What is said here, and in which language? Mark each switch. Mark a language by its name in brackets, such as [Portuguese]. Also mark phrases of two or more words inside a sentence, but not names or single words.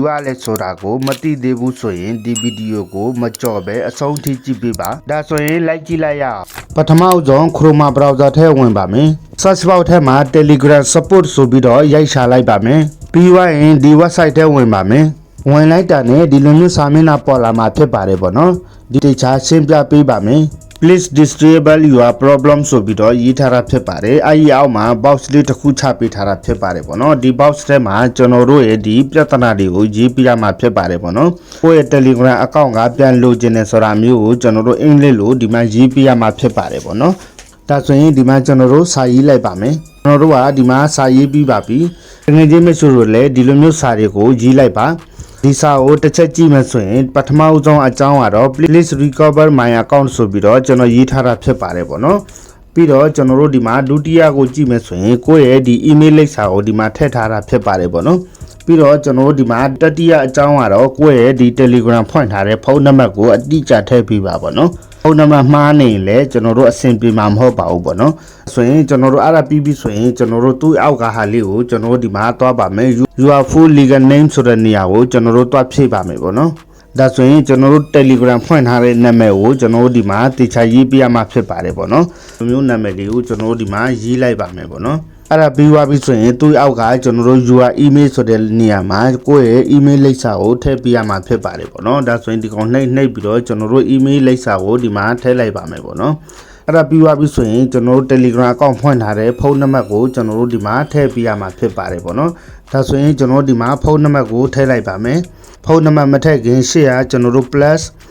[Burmese] ရလဲဆိုတာကိုမသိသေးဘူးဆိုရင်ဒီဗီဒီယိုကိုမကြော်ပဲအဆုံးထိကြည့်ပေးပါဒါဆိုရင် like ကြည့်လိုက်ရအောင်ပထမဆုံး [English] Chrome browser [Burmese] ထဲဝင်ပါမယ် search bar ထဲမှာ [English] Telegram support [Burmese] ဆိုပြီးတော့ရိုက်ရှာလိုက်ပါမယ်ပြီးွားရင်ဒီ website ထဲဝင်ပါမယ်ဝင်လိုက်တာနဲ့ဒီလိုမျိုးစာမျက်နှာပေါ်လာမှာဖြစ်ပါတယ်ပေါ့နော်ဒီတခြားရှင်းပြပေးပါမယ် [English] Please disable your problem [Burmese] ဆိုပြီးတော့ရေးထားတာ ဖြစ်ပါတယ်အဲဒီအောက်မှာ box လေးတစ်ခုချပေးထားတာဖြစ်ပါတယ်ပေါ့နော်ဒီ box ထဲမှာကျွန်တော်တို့ရဲ့ဒီပြဿနာတွေကိုရေးပြရမှာဖြစ်ပါတယ်ပေါ့နော်ကိုယ့်ရဲ့ [English] Telegram account [Burmese] ကပြန်လိုချင်တယ်ဆိုတာမျိုးကိုကျွန်တော်တို့အင်္ဂလိပ်လိုဒီမှာရေးပြရမှာဖြစ်ပါတယ်ပေါ့နော်ဒါဆိုရင်ဒီမှာကျွန်တော်တို့စာရေးလိုက်ပါမယ်ကျွန်တော်တို့ကဒီမှာစာရေးပြီးပါပြီငွေချင်းမဆိုလို့လည်းဒီလိုမျိုးစာတွေကိုရေးလိုက် ပါဒီစာကိုတစ်ချက်ကြည့်မှဆိုရင်ပထမဦးဆုံးအကြောင်းကတော့ [English] please recover my account [Burmese] ဆိုပြီးတော့ကျွန်တော်ရေးထားတာဖြစ်ပါတယ်ပေါ့နော်ပြီးတော့ကျွန်တော်တို့ဒီမှာဒုတိယကိုကြည့်မှဆိုရင်ကိုယ့်ရဲ့ဒီ email လိပ်စာကိုဒီမှာထည့်ထားတာဖြစ်ပါတယ်ပေါ့နော်ပြီးတော့ကျွန်တော်တို့ဒီမှာတတိယအကြောင်း ကတော့ကိုယ့်ရဲ့ဒီ Telegram ဖွင့်ထားတဲ့ဖုန်းနံပါတ်ကိုအတိအကျထည့်ပေးပါပေါ့နော်ဖုန်းနံပါတ်မှားနေလဲကျွန်တော်တို့အဆင်ပြေမှာမဟုတ်ပါဘူးပေါ့နော်ဆိုရင်ကျွန်တော်တို့အဲ့ဒါပြီးပြီဆိုရင်ကျွန်တော်တို့သူ့အောက်ကဟာလေးကိုကျွန်တော်တို့ ဒီမှာသွားပါမယ် [English] your full legal name [Burmese] ဆိုတဲ့နေရာကိုကျွန်တော်တို့တွားဖြည့်ပါမယ်ပေါ့နော်ဒါဆိုရင်ကျွန်တော်တို့ Telegram ဖွင့်ထားတဲ့နာမည်ကိုကျွန်တော်တို့ဒီမှာတေချာရေး ပြရမှာဖြစ်ပါတယ်ပေါ့နော်ဒီမျိုးနာမည်လေးကိုကျွန်တော်တို့ဒီမှာရေးလိုက်ပါမယ်ပေါ့နော်အဲ့ဒါပြီးသွားပြီဆိုရင်သူ့အောက်ကကျွန်တော်တို့ [English] your email [Burmese] ဆိုတဲ့နေရာမှာကိုယ့်ရဲ့ email လိပ်စာကိုထည့်ပြရမှာဖြစ်ပါတယ်ပေါ့နော်ဒါဆိုရင်ဒီကောင်နှိပ်ပြီးတော့ကျွန်တော်တို့ email လိပ်စာကိုဒီမှာထည့်လိုက်ပါမယ်ပေါ့နော်အဲ့ဒါပြီးသွားပြီဆိုရင်ကျွန်တော်တို့ [English] Telegram account [Burmese] ဖွင့်ထားတဲ့ဖုန်းနံပါတ်ကိုကျွန်တော်တို့ဒီမှာထည့်ပြရမှာဖြစ်ပါတယ်ပေါ့နော်ဒါဆိုရင်ကျွန်တော်တို့ဒီမှာဖုန်းနံပါတ်ကိုထည့်လိုက်ပါမယ်ဖုန်းနံပါတ်မထည့်ခင်ရှေ့ကကျွန်တော်တို့ plus